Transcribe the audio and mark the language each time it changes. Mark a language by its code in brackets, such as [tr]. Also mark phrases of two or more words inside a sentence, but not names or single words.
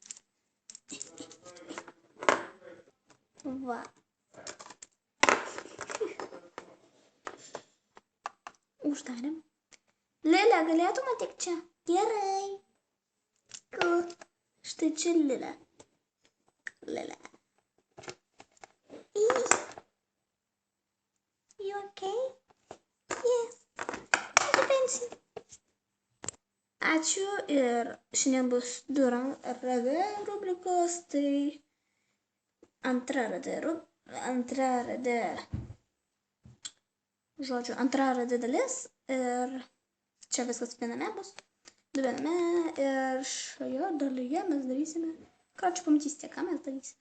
[lt] Va. Uždarėm. Lilė, galėtum ateik čia? Gerai. Štai čia Lilė. [en] You okay? Yes. [lt] Ačiū ir šiandien bus du RD rubrikos, tai antra RD dalis ir čia viskas viename bus, du viename ir šioje dalyje mes darysime, pamatysite, ką mes darysime.